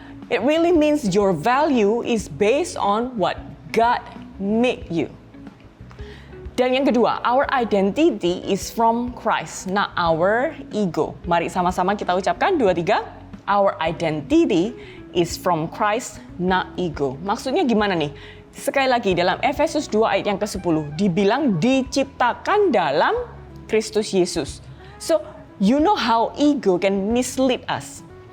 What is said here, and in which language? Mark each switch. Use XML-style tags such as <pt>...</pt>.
<en>It really means your value is based on what God made you.</en> <id>Dan yang kedua,</id> <en>our identity is from Christ, not our ego.</en> <id>Mari sama-sama kita ucapkan</id> <en>2, 3. Our identity is from Christ, not ego.</en> <id>Maksudnya gimana nih? Sekali lagi, dalam Efesus 2 ayat yang ke-10, dibilang diciptakan dalam Kristus Yesus.</id> <en>So, you know how ego can mislead us.</en>